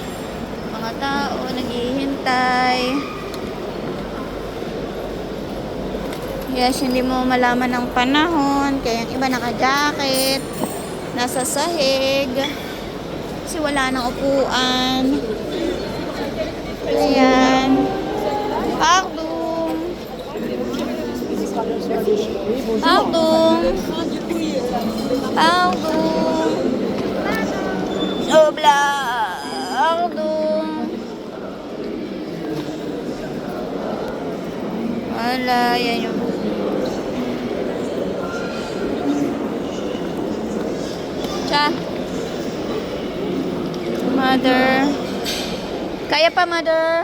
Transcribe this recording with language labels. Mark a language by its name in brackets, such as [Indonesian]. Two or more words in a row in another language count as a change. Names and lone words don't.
[Filipino] Mga tao naghihintay. Yes, hindi mo malaman ng panahon. Kaya yung iba naka-jacket. Nasa sahig. Kasi wala nang upuan. Ayan. Pardon. Pardon. Pardon. Obla. Pardon. Wala, yan yung Cha. Mother. Kaya pa, mother.